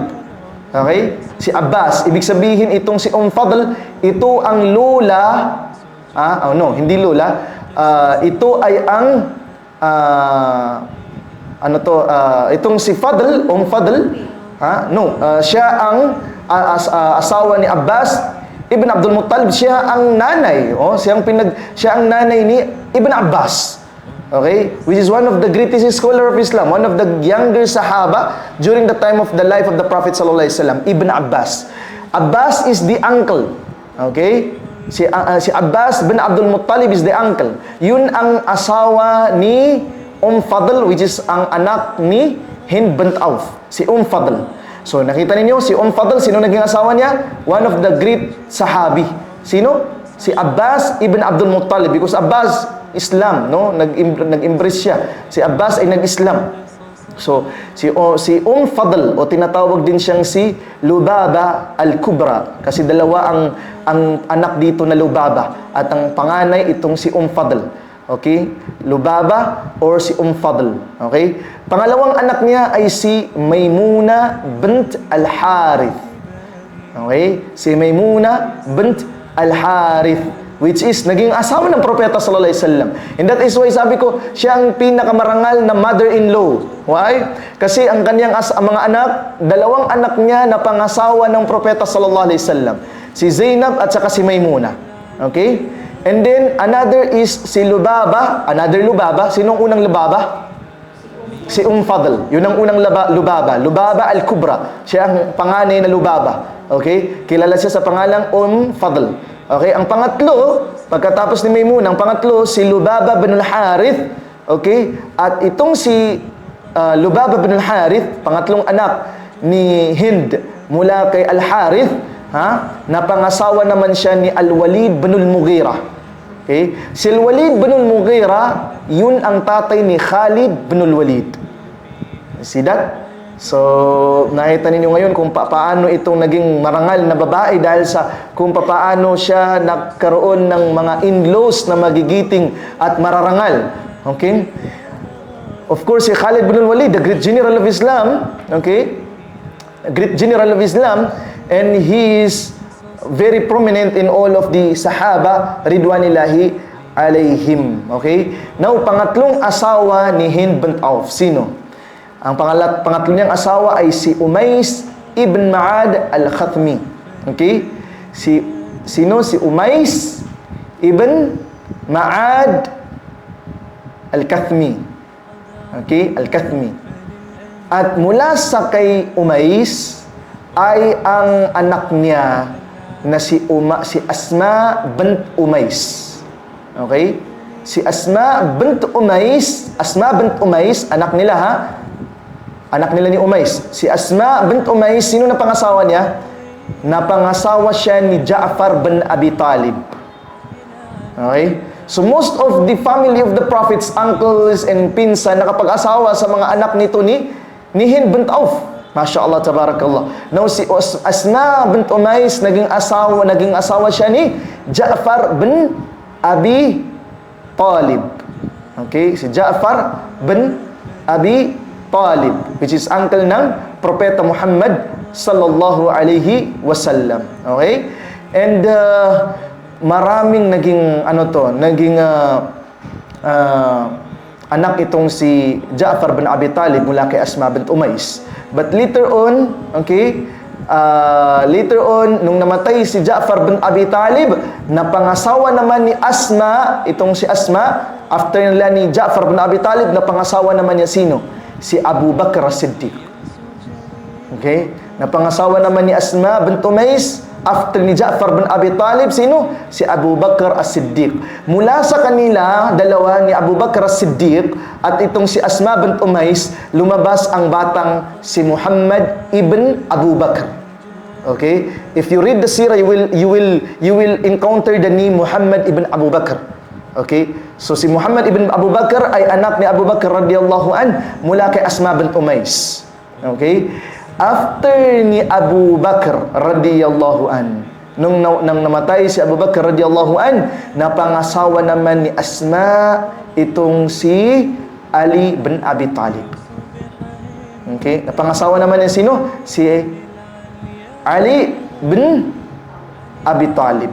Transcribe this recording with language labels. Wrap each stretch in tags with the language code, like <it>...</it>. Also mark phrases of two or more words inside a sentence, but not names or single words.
<tl>Okay? Si Abbas, ibig sabihin itong si Fadl, ito ang lola, hindi lola, ito ay ang itong si Fadl, Fadl, siya ang asawa ni Abbas ibn Abdul Muttalib, siya ang nanay, siya ang nanay ni Ibn Abbas. Okay?</tl> <en>Which is one of the greatest scholar of Islam, one of the younger Sahaba during the time of the life of the Prophet</en> <ar>صلى الله عليه وسلم,</ar> <en>Ibn Abbas. Abbas is the uncle. Okay? Si Abbas bin Abdul Muttalib is the uncle.</en> <tl>Yun ang asawa ni Fadl,</tl> <en>which is</en> <tl>ang anak ni Hind bint Auf. Si Fadl. So, nakita ninyo, si Fadl, sino naging asawa niya?</tl> <en>One of the great Sahabi.</en> <tl>Sino? Si Abbas ibn Abdul Muttalib.</tl> <en>Because Abbas, Islam,</en> <tl>no? Nag-embrace siya. Si Abbas ay nag-Islam. So, si Fadl, o tinatawag din siyang si Lubaba al-Kubra. Kasi dalawa ang anak dito na Lubaba. At ang panganay itong si Fadl. Okay? Lubaba or si Fadl. Okay? Pangalawang anak niya ay si Maymuna bint al-Harith. Okay? Si Maymuna bint al-Harith,</tl> <en>which is</en> <tl>naging asawa ng propeta</tl> <ar>صلى الله عليه وسلم.</ar> <en>And that is why</en> <tl>sabi ko, siya ang pinakamarangal na mother-in-law. Why? Kasi ang kanyang mga anak, 2 anak niya na pangasawa ng propeta</tl> <ar>صلى الله عليه وسلم.</ar> <tl>Si Zainab at saka si Maymuna. Okay?</tl> <en>And then another is si Lubaba, another Lubaba.</en> <tl>Sinong unang Lubaba? Si Fadl. Yun ang unang Lubaba. Lubaba al-Kubra. Siya ang panganay na Lubaba. Okay? Kilala siya sa pangalang Fadl. Okay? Ang pangatlo, pagkatapos ni Maymuna, ang pangatlo, si Lubaba bin al-Harith. Okay? At itong si Lubaba bin al-Harith, pangatlong anak ni Hind mula kay al-Harith, napangasawa naman siya ni Al-Walid bin al-Mughira. Okay? Si Al-Walid bin al-Mughira, yun ang tatay ni Khalid bin al-Walid.</tl> <en>See that?</en> <tl>So, nakita ninyo ngayon kung paano itong naging marangal na babae dahil sa kung paano siya nagkaroon ng mga in-laws na magigiting at mararangal.</tl> <en>Okay? Of course, si Khalid bin Walid, the great general of Islam, okay? Great general of Islam, and he is very prominent in all of the Sahaba</en> <ar>رضوان الله عليهم.</ar> <en>Okay? Now,</en> <tl>pangatlong asawa ni Hind bint Auf. Sino? Ang pangatlo niyang asawa ay si Umais ibn Ma'ad al-Khathmi. Okay? Sino? Si Umais ibn Ma'ad al-Kathmi. Okay? Al-Kathmi. At mula sa kay Umais ay ang anak niya na si Asma bint Umais. Okay? Si Asma bint Umais, anak nila ha? Anak nila ni Umais. Si Asma bint Umais, sino na pangasawa niya? Napangasawa siya ni Ja'far bin Abi Talib.</tl> <en>Okay? So most of the family of the prophets, uncles and</en> <tl>pinsan, nakapag-asawa sa mga anak nito ni</tl> <en>Hind bint Auf.</en> <ar>ما شاء الله، تبارك الله.</ar> <tl>Now si Asma bint Umais, naging asawa siya ni Ja'far bin Abi Talib. Okay? Si Ja'far bin Abi Talib,</tl> <en>which is uncle</en> <tl>ng Propeta Muhammad</tl> <ar>صلى الله عليه وسلم.</ar> <tl>Okay? And maraming naging anak itong si Ja'far bin Abi Talib mula kay Asma bint Umais.</tl> <en>But later on,</en> <tl>nung namatay si Ja'far bin Abi Talib, napangasawa naman ni Asma, itong si Asma, after nila ni Ja'far bin Abi Talib, napangasawa naman niya sino? Si Abu Bakr as-Siddiq. Okay? Napangasawa naman ni Asma bint Umais, after ni Ja'far bin Abi Talib, sino? Si Abu Bakr as-Siddiq. Mula sa kanila, dalawa ni Abu Bakr as-Siddiq at itong si Asma bint Umais, lumabas ang batang si Muhammad ibn Abu Bakr.</tl> <en>Okay? If you read the seerah, you will encounter the name Muhammad ibn Abu Bakr. Okay?</en> <tl>So si Muhammad ibn Abu Bakr ay anak ni Abu Bakr</tl> <ar>رضي الله عنه</ar> <tl>mula kay Asma bint Umais. Okay? After ni Abu Bakr</tl> <ar>رضي الله عنه,</ar> <tl>nang namatay si Abu Bakr</tl> <ar>رضي الله عنه,</ar> <tl>napangasawa naman ni Asma itong si Ali bin Abi Talib. Okay? Napangasawa naman niya sino? Si Ali bin Abi Talib.</tl>